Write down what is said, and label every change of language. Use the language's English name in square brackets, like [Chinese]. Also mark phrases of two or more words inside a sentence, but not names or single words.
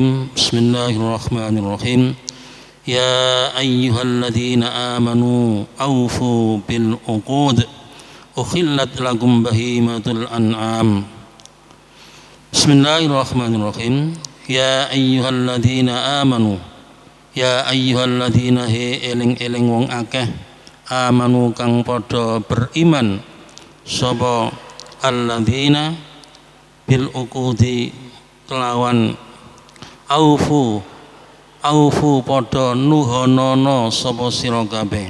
[Arabic] بسم الله الرحمن الرحيم. يا أيها الذين آمنوا أوفوا بالعقود أحلت لكم بهيمة الأنعام. بسم الله الرحمن الرحيم يا أيها الذين آمنوا. يا أيها الذين [Javanese] he eling-eling wong akeh amanu kang padha beriman sapa alladzina [Arabic] بالعقود [Javanese] kelawan aufu padha nuhonono sapa sira kabeh.